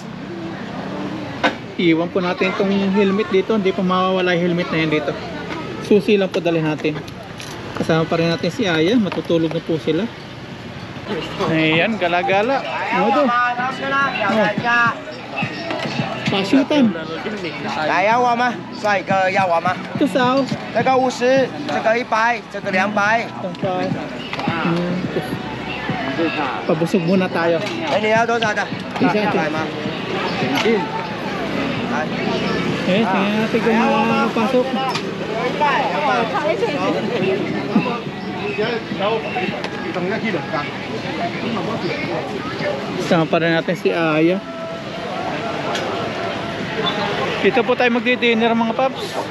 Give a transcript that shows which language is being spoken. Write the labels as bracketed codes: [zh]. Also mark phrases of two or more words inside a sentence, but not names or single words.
[tl] Iwan po natin itong helmet dito. Hindi pa mawawala yung helmet na yan dito. Susi lang po dali natin. Kasama pa rin natin si Aya. Matutulog na po sila. Ayan, gala-gala. Ano to? Pasyutan. [zh] 来要我吗？帅哥要我吗？ [tl] Ito sao? [zh] 这个50，这个100，这个200。 [tl] Tangkay. Pabusog muna tayo. [zh] 哎，你要多少的？ [tl] Isa. [zh] 100吗？来， [tl] Eh, tingnan natin kung makapasok. Sama pa rin natin si Aya. Dito po tayo magdi-dinner mga paps.